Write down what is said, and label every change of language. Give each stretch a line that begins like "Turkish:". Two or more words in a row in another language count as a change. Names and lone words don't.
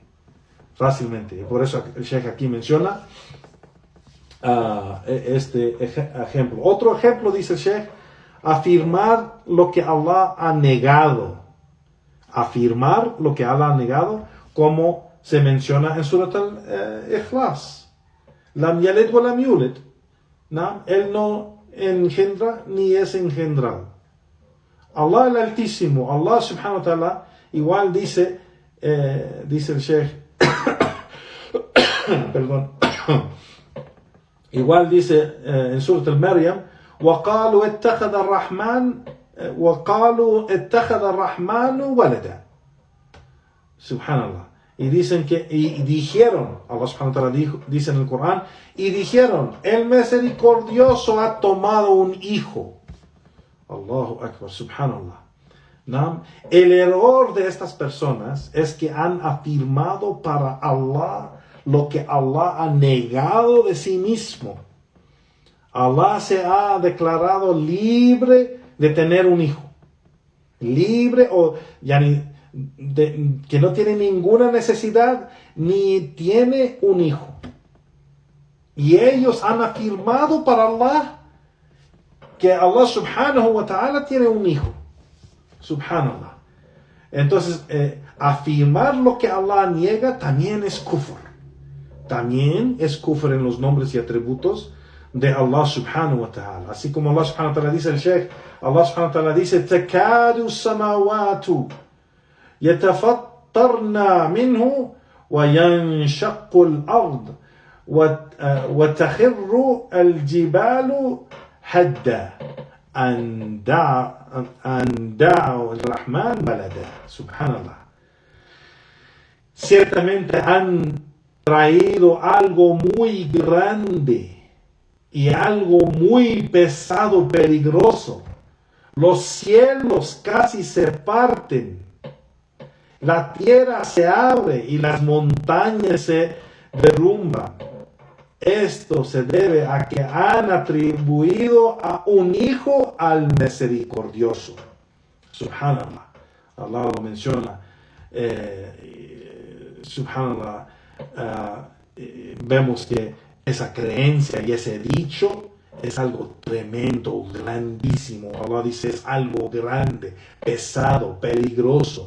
Spanish: Y por eso el Sheikh aquí menciona este ejemplo. Otro ejemplo, dice el Sheikh, afirmar lo que Allah ha negado. Afirmar lo que Allah ha negado, como se menciona en Surat al-Ikhlas.
Arabic: لم يلد ولم يولد.
Spanish: ¿No? Él no engendra ni es engendrado. Allah el Altísimo,
Arabic: الله سبحانه وتعالى,
Spanish: igual dice el Sheikh, perdón, igual dice en Surat al-Maryam,
Arabic: وَقَالُوا اتَّخَذَ الرَّحْمَنُ وَلَدًا.
Spanish: Subhanallah. Y dijeron,
Arabic: الله سبحانه وتعالى
Spanish: dice en el Corán, y dijeron, el misericordioso ha tomado un hijo.
Arabic: الله أكبر، سبحان الله.
Spanish: ¿No? El error de estas personas es que han afirmado para Allah lo que Allah ha negado de sí mismo. Allah se ha declarado libre de tener un hijo. Libre que no tiene ninguna necesidad ni tiene un hijo. Y ellos han afirmado para Allah que
Arabic: الله سبحانه وتعالى
Spanish: tiene un hijo. Subhanallah. Entonces, afirmar lo que Allah niega también es kufr. También es kufr en los nombres y atributos de
Arabic: الله سبحانه وتعالى.
Spanish: Así como
Arabic: الله سبحانه وتعالى
Spanish: dice el Sheikh,
Arabic: الله سبحانه وتعالى dice، تكاد السماوات يتفطرن منه وينشق الأرض وتخر الجبال هدا أن دعوا الرحمن ولدا.
Spanish: Subhanallah. Ciertamente han traído algo muy grande y algo muy pesado, peligroso. Los cielos casi se parten. La tierra se abre y las montañas se derrumban. Esto se debe a que han atribuido a un hijo al misericordioso. Subhanallah. Allah lo menciona. Subhanallah. Vemos que esa creencia y ese dicho es algo tremendo, grandísimo. Allah dice es algo grande, pesado, peligroso.